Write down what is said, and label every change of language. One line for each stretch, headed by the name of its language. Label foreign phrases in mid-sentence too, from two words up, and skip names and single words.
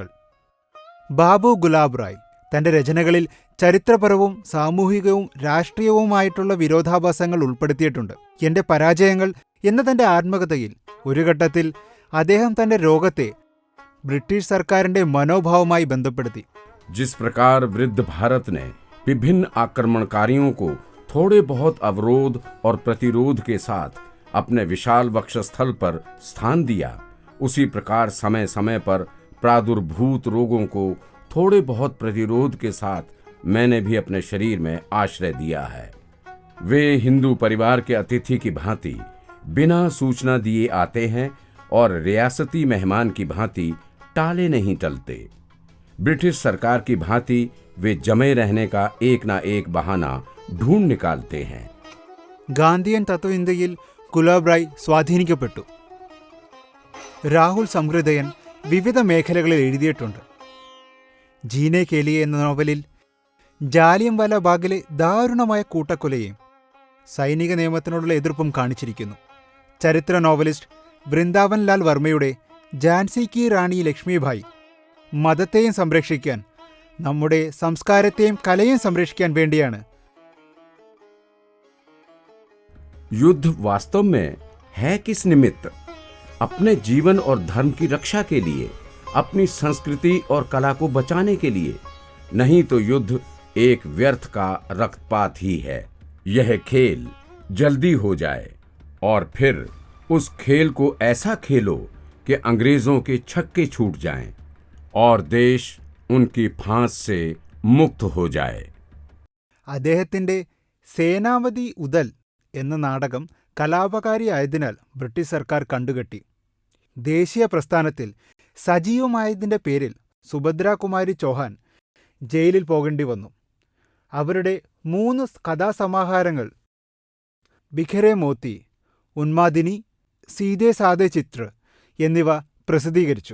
Malayalam: ബാബു ഗുലാബ് റായ് തന്റെ രചനകളിൽ ചരിത്രപരവും സാമൂഹികവും രാഷ്ട്രീയവുമായിട്ടുള്ള വിരോധാഭാസങ്ങൾ ഉൾപ്പെടുത്തിയിട്ടുണ്ട്. എന്റെ പരാജയങ്ങൾ എന്ന തന്റെ ആത്മകഥയിൽ ഒരു ഘട്ടത്തിൽ അദ്ദേഹം തന്റെ രോഗത്തെ ബ്രിട്ടീഷ് സർക്കാരിന്റെ മനോഭാവവുമായി ബന്ധപ്പെടുത്തി.
Hindi: जिस प्रकार वृद्ध भारत ने विभिन्न आक्रमणकारियों को थोड़े बहुत अवरोध और प्रतिरोध के साथ अपने विशाल वक्षस्थल पर स्थान दिया, उसी प्रकार समय समय पर प्रादुर्भूत रोगों को थोड़े बहुत प्रतिरोध के साथ मैंने भी अपने शरीर में आश्रय दिया है. वे हिंदू परिवार के अतिथि की भांति बिना सूचना दिए आते हैं और रियासती मेहमान की भांति टाले नहीं टलते. ब्रिटिश सरकार की भांति वे जमे रहने का एक ना एक बहाना ढूंढ निकालते हैं.
Malayalam: ഗാന്ധിയൻ തത്വചിന്തയിൽ ഗുലാബ് റായ് സ്വാധീനിക്കപ്പെട്ടു. രാഹുൽ സംഹൃദയൻ വിവിധ മേഖലകളിൽ എഴുതിയിട്ടുണ്ട്. ജീനെ കേലിയെ എന്ന നോവലിൽ ജാലിയൻവാല ബാഗിലെ ദാരുണമായ കൂട്ടക്കൊലയും സൈനിക നിയമത്തിനോടുള്ള എതിർപ്പും കാണിച്ചിരിക്കുന്നു. ചരിത്ര നോവലിസ്റ്റ് വൃന്ദാവൻ ലാൽ വർമ്മയുടെ ജാൻസി കി റാണി ലക്ഷ്മിഭായ് മതത്തെയും സംരക്ഷിക്കാൻ, നമ്മുടെ സംസ്കാരത്തെയും കലയും സംരക്ഷിക്കാൻ വേണ്ടിയാണ്.
Hindi: युद्ध वास्तव में है किस निमित्त? अपने जीवन और धर्म की रक्षा के लिए, अपनी संस्कृति और कला को बचाने के लिए. नहीं तो युद्ध एक व्यर्थ का रक्तपात ही है. यह खेल जल्दी हो जाए और फिर उस खेल को ऐसा खेलो कि अंग्रेजों के छक्के छूट जाएं और देश उनकी फांस से मुक्त हो जाए.
Malayalam: അദ്ദേഹത്തിന്റെ സേനാപതി ഉദൽ എന്ന നാടകം കലാപകാരിയായതിനാൽ ബ്രിട്ടീഷ് സർക്കാർ കണ്ടുകെട്ടി. ദേശീയ പ്രസ്ഥാനത്തിൽ സജീവമായതിന്റെ പേരിൽ സുഭദ്രാകുമാരി ചൗഹാൻ ജയിലിൽ പോകേണ്ടി വന്നു. അവരുടെ 3 കഥാസമാഹാരങ്ങൾ ബിഖരെ മോത്തി, ഉന്മാദിനി, സീതേ സാദേ ചിത്ര എന്നിവ പ്രസിദ്ധീകരിച്ചു.